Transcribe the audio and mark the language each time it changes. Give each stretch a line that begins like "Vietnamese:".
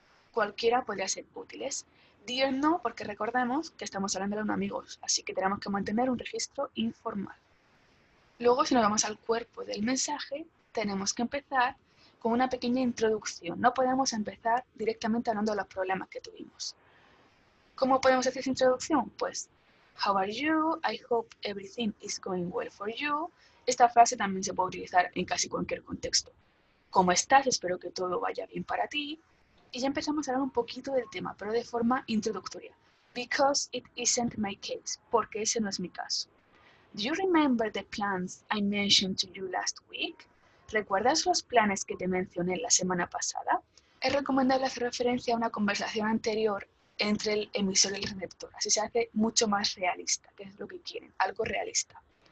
Spanish: Cualquiera podría ser útiles. Dear no, porque recordemos que estamos hablando de unos amigos, así que tenemos que mantener un registro informal. Luego, si nos vamos al cuerpo del mensaje, tenemos que empezar con una pequeña introducción. No podemos empezar directamente hablando de los problemas que tuvimos. ¿Cómo podemos hacer esa introducción?
English: Pues, how are you? I hope everything is going well for you.
Spanish: Esta frase también se puede utilizar en casi cualquier contexto. ¿Cómo estás? Espero que todo vaya bien para ti. Y ya empezamos a hablar un poquito del tema, pero de forma introductoria.
English: Because it isn't my case.
Spanish: Porque ese no es mi caso.
English: Do you remember the plans I mentioned to you last week?
Spanish: ¿Recuerdas los planes que te mencioné la semana pasada? Es recomendable hacer referencia a una conversación anterior entre el emisor y el receptor. Así se hace mucho más realista, que es lo que quieren, algo realista.